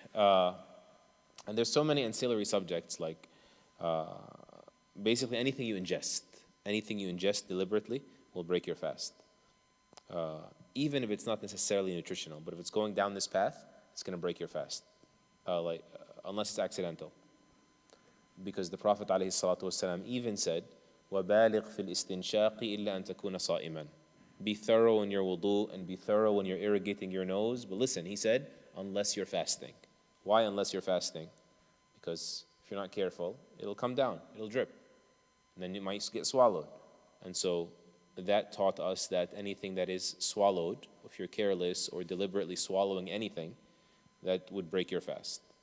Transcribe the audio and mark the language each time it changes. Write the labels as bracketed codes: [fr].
[en] And there's so many ancillary subjects, like basically anything you ingest deliberately will break your fast. Even if it's not necessarily nutritional, but if it's going down this path, it's going to break your fast, unless it's accidental. Because the Prophet ﷺ even said, [ar] وَبَالِغْ فِي الْإِسْتِنْشَاقِ إِلَّا أَن تَكُونَ صَائِمًا. [en] Be thorough in your wudu and be thorough when you're irrigating your nose. But listen, he said, unless you're fasting. Why unless you're fasting? Because if you're not careful, it'll come down, it'll drip. And then it might get swallowed. And so that taught us that anything that is swallowed, if you're careless or deliberately swallowing anything, that would break your fast.